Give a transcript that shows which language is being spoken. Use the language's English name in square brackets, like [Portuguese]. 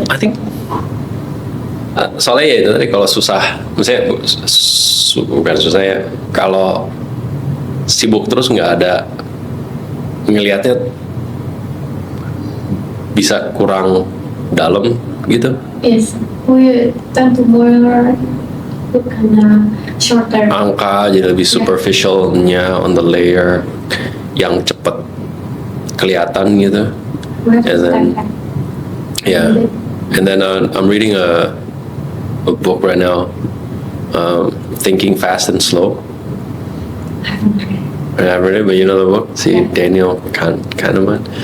[English] I think [Indonesian] soalnya ya itu tadi kalau susah, misalnya bukan susah ya, kalau sibuk terus nggak ada ngelihatnya bisa kurang dalam gitu. [English] Yes, we tend to more look shorter. [Indonesian] Angka jadi lebih superficialnya [English] on the layer [Indonesian] yang cepet kelihatan gitu. [English] And then yeah, and then I'm reading a book right now, Thinking Fast and Slow. I haven't read it, but you know the book, si Daniel Kahneman.